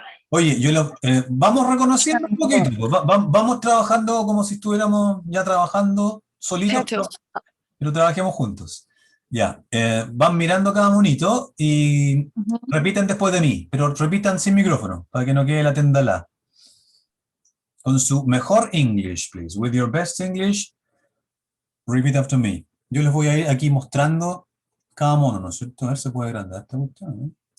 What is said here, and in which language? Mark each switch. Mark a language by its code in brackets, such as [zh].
[es] Oye, vamos reconociendo un poquito, pues, vamos trabajando como si estuviéramos ya trabajando solitos, pero trabajemos juntos. Ya, van mirando cada monito y repiten después de mí, pero repitan sin micrófono, para que no quede la tendalá. Con su mejor English, please. [en] With your best English, repeat after me. [es] Yo les voy a ir aquí mostrando cada mono, ¿no es cierto? A ver si se puede agrandar esta cuestión, ¿no?